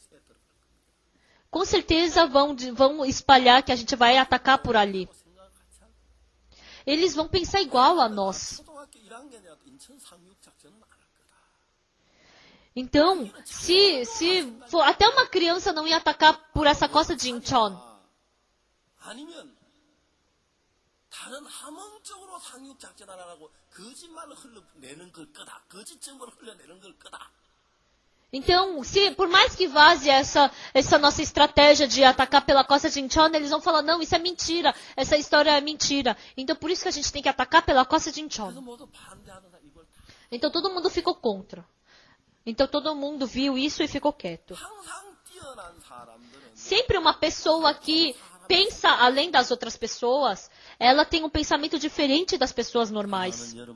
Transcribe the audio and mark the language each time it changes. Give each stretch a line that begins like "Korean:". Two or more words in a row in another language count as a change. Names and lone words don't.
Portuguese: Com certeza vão espalhar que a gente vai atacar por ali. Eles vão pensar igual a nós. Então, se for, até uma criança não ia atacar por essa costa de Incheon.
Korean: 다른 함흥적으로 상륙작전 안 하고 거짓말을 흘러내는 걸 거다. 거짓 증거를 흘러내는 걸 거다.
Portuguese: Então, por mais que vaze essa nossa estratégia de atacar pela costa de Incheon, eles vão falar, não, isso é mentira, essa história é mentira. Então, por isso que a gente tem que atacar pela costa de Incheon. Então, todo mundo ficou contra. Então, todo mundo viu isso e ficou quieto. Sempre uma pessoa que pensa além das outras pessoas, ela tem um pensamento diferente das pessoas normais.